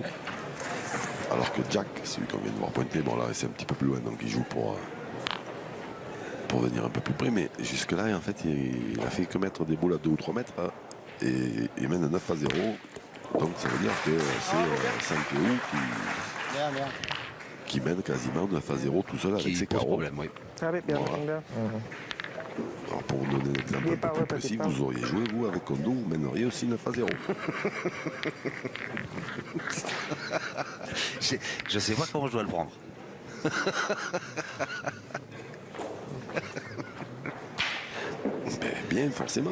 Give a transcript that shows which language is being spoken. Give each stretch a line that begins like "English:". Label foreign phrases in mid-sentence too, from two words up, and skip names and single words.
French: Alors que Jack, celui qu'on vient de voir pointer, bon là c'est un petit peu plus loin, donc il joue pour venir un peu plus près. Mais jusque-là, en fait, il a fait que mettre des boules à 2 ou 3 mètres. Et il mène 9-0. Donc ça veut dire que c'est Saint-Cloud qui mène quasiment 9-0 tout seul avec ses pose carreaux. problème, oui.
Thai: ครับพี่เปลี่ยน
French: Voilà.
Thai: ตรงเดียว
French: Alors pour vous donner un exemple un peu plus précis, vous auriez joué, vous, avec Kondo, vous mèneriez aussi 9-0. Je sais pas comment je dois le prendre. Ben, bien, forcément.